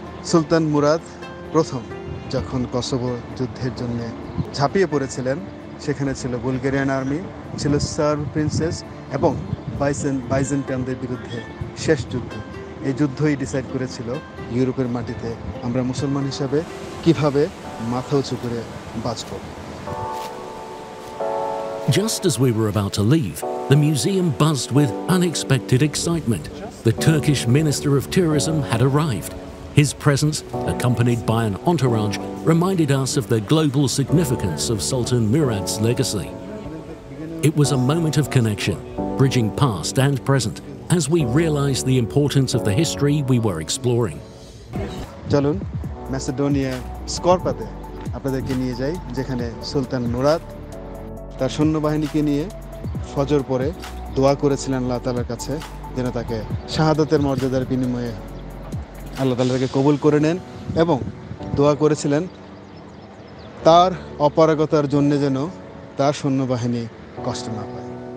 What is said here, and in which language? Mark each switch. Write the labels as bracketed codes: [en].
[bn] সুলতান মুরাদ প্রথম যখন কসোভো যুদ্ধের জন্য ঝাঁপিয়ে পড়েছিলেন, সেখানে ছিল বুলগেরিয়ান আর্মি, ছিল সার্ব প্রিন্সেস এবং বাইজেন্টাইনদের বিরুদ্ধে শেষ যুদ্ধ। এই যুদ্ধই ডিসাইড করেছিল ইউরোপের মাটিতে আমরা মুসলমান হিসাবে কিভাবে মাথা উঁচু করে বাঁচব। [en] Just as we were about to leave, the museum buzzed with unexpected excitement. The Turkish Minister of Tourism had arrived. His presence, accompanied by an entourage, reminded us of the global significance of Sultan Murad's legacy. It was a moment of connection, bridging past and present, as we realized the importance of the history we were exploring. [bn] চলুন Macedonia স্করপাতে আপনাদেরকে নিয়ে যাই, যেখানে সুলতান মুরাদ তার সৈন্যবাহিনীকে নিয়ে ফজর পরে দোয়া করেছিলেন আল্লাহ তাআলার কাছে যেন তাকে শাহাদাতের মর্যাদার বিনিময়ে আল্লাহ তাআলা তাকে কবুল করে নেন এবং দোয়া করেছিলেন তার অপারগতার জন্য যেন তার সৈন্যবাহিনী কষ্ট না পায়।